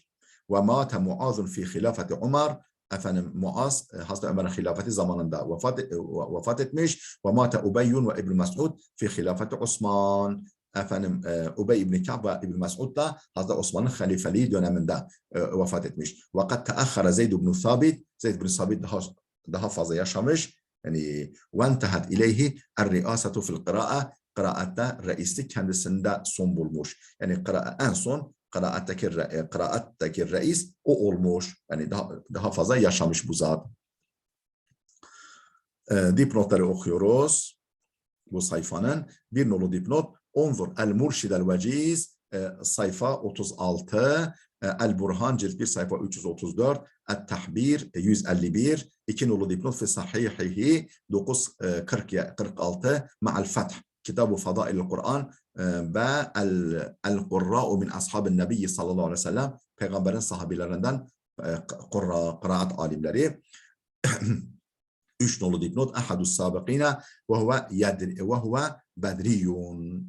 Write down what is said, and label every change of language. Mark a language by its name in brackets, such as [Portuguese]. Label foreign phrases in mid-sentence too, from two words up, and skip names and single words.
[Arabic] ومات معاذ في خلافة عمر. [Turkish] Efendim Muaz Hazreti Ömer'in hilafeti zamanında vefat etmiş. [Arabic] ومات أبي وابن مسعود في خلافة عثمان. [Turkish] Efendim Ubey ibn Ka'b ve İbn Mes'ud da Hazreti Osman'ın halifeliği döneminde vefat etmiş. [Arabic] وقد تأخر زيد بن ثابت. [Turkish] Zeyd ibn Sabit daha fazla yaşamış. Yani [Arabic] وَانْتَهَتْ اِلَيْهِ الرِّئَاسَةُ فِي الْقِرَاءَ [Turkish] Kıraatte reislik kendisinde son bulmuş. Yani en son kıraattaki reis o olmuş. Yani daha fazla yaşamış bu zat. Dipnotları okuyoruz. Bu sayfanın bir nolu dipnot. Onzur el-Murşid el-Veciz sayfa 36. El-Burhan cilt 1 sayfa 334. El-Tahbir 151. [Arabic] 2 [Turkish] nolu dipnot [Arabic] في صحيحه 946 مع الفتح. Kitab-ı Fadail-i Kur'an والقراء من أصحاب النبي صلى الله عليه وسلم [Turkish] peygamberin sahabilerinden kıraat alimleri. [Arabic] 3 [Turkish] nolu dipnot [Arabic] أحد السابقين وهو بدري.